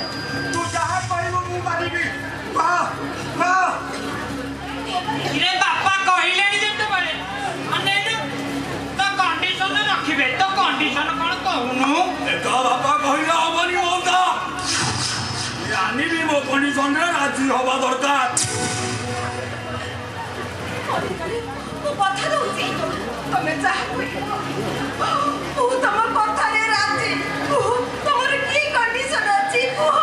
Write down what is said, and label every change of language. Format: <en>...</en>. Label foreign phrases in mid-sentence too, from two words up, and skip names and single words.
<or>ତୁ ଯାହା କହିବୁ ମୁଁ ମାନିବି। ରେ ବାପା କହିଲେଣି ଯେତେବେଳେ ଅନେଇଲୁ ତ କଣ୍ଡିସନ ରଖିବେ। ତ କଣ୍ଡିସନ କ'ଣ କହୁନୁ? ଏକା ବାପା କହିଲେ ହବନି ମଉସା। କଣ୍ଡିସନ ରେ ରାଜି ହବା ଦରକାର ମୁଁ କଥା ଦଉଛି ତମେ ଯାହା କହିବ ମୁଁ ତମ କଥାରେ ରାଜି ତମର କି କଣ୍ଡିସନ ଅଛି କୁହ</or>